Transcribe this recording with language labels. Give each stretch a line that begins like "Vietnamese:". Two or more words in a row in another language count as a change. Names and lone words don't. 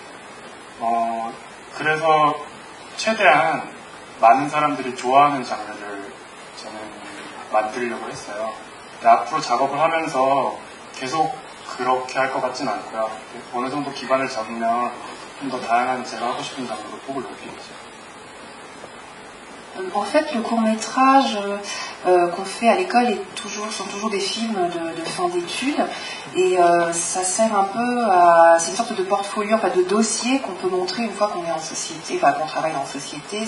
Korean: 그래서 최대한 많은 사람들이 좋아하는 장르를 저는 만들려고 했어요. 근데 앞으로 작업을 하면서 계속 그렇게 할 것 같진 않고요. 어느 정도 기반을 잡으면 좀 더 다양한 제가 하고 싶은 장르로 폭을 높이겠죠.
French: En fait, le court-métrage qu'on fait à l'école sont toujours des films de fin d'études et ça sert un peu c'est une sorte de portfolio, enfin de dossier qu'on peut montrer une fois qu'on est en société, enfin qu'on travaille en société.